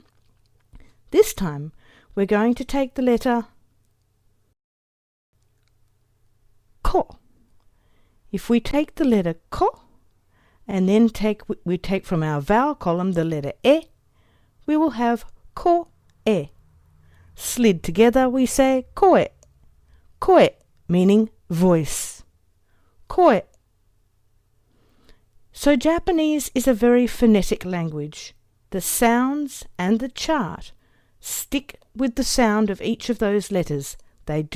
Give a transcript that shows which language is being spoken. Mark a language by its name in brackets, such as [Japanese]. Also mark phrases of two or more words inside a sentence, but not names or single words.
[English] This time we're going to take the letter ko. If we take the letter ko and then we take from our vowel column the letter e, we will have ko e. Slid together we say koe. Koe meaning voice. Koe. So Japanese is a very phonetic language. The sounds and the chart stick with the sound of each of those letters.